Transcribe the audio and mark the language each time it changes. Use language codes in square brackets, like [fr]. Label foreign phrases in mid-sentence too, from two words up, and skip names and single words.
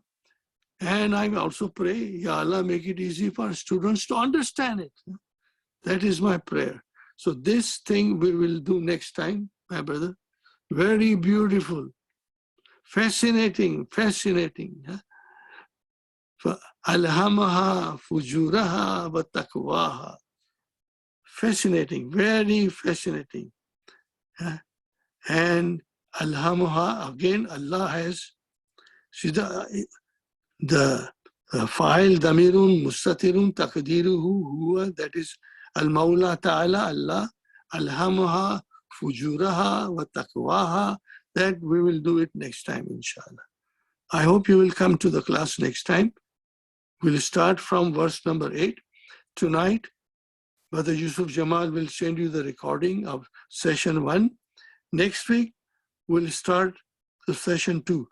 [en] And I also pray, [ar] يا الله, [en] make it easy for students to understand it. That is my prayer. So this thing we will do next time, my brother. Very beautiful, fascinating, fascinating. [ar] ألهمها فجورها وتقواها. [en] Fascinating, very fascinating. And alhamaha, again, Allah has, see the [ar] فاعل ضمير مستتر تقديره هو, [en] that is [ar] المولى تعالى, [en] Allah, [ar] ألهمها فجورها وتقواها. [en] That we will do it next time, inshallah. I hope you will come to the class next time. We'll start from verse number 8. Tonight, Brother Yusuf Jamal will send you the recording of session 1. Next week, we'll start the session 2.